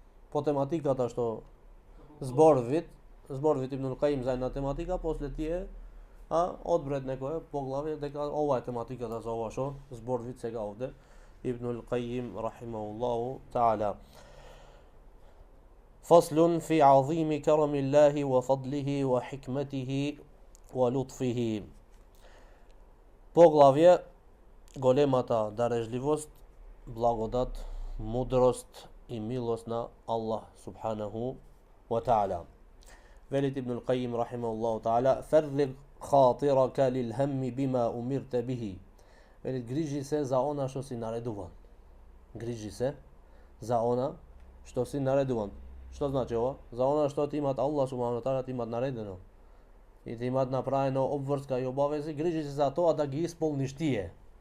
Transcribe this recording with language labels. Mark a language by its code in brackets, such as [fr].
[mk] По тематиката што зборвит Ибн Al-Qayyim за една тематика, после тие одбред некое поглавје дека ова е тематиката за ова што зборвит сега овде Ибн Al-Qayyim рахимахуллаху ta'ala. [ar] فصل في عظيم كرم الله وفضله وحكمته ولطفه. [mk] Поглавје големата дарежливост, благодат, мудрост и милост на Allah subhanahu wa ta'ala. Велит Ибн Al-Qayyim рахимахуллаху ta'ala: "Фарриг خاطرك للهم بما أمرت به." Велит, грижи се за она што си наредуван. Грижи се за она што си наредуван. Што значи ова? За она што ти имат Allah subhanahu wa ta'ala ти имат наредено. И ти имат направено обврска и обавези, грижи се за тоа да ги исполниш тие.